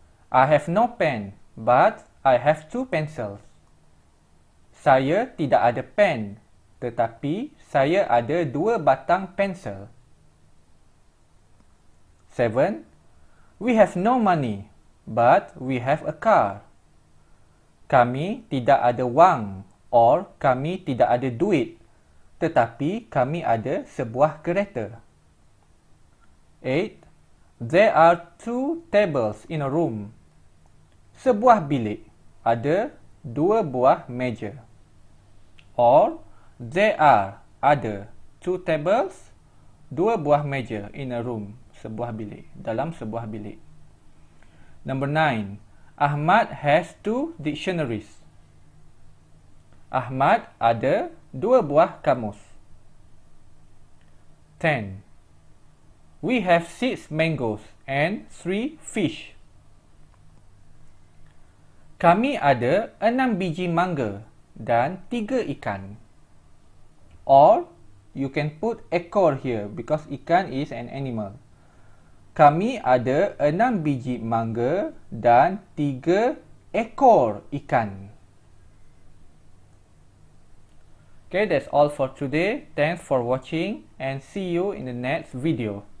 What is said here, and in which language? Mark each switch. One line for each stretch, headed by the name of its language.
English: I have no pen, but I have 2 pencils.
Malay: Saya tidak ada pen, tetapi saya ada 2 batang pensel.
English: 7. We have no money, but we have a car.
Malay: Kami tidak ada wang,
English: or
Malay: kami tidak ada duit, tetapi kami ada sebuah kereta.
English: 8. There are 2 tables in a room.
Malay: Sebuah bilik ada 2 buah meja.
English: Or there are
Malay: ada 2
English: tables,
Malay: 2 buah meja
English: in a room,
Malay: sebuah bilik, dalam sebuah bilik.
English: Number 9. Ahmad has 2 dictionaries.
Malay: Ahmad ada 2 buah kamus.
English: 10. We have 6 mangoes and 3 fish.
Malay: Kami ada 6 biji mangga dan 3 ikan.
English: Or you can put ekor here because ikan is an animal.
Malay: Kami ada 6 biji mangga dan 3 ekor ikan.
English: Okay, that's all for today. Thanks for watching and see you in the next video.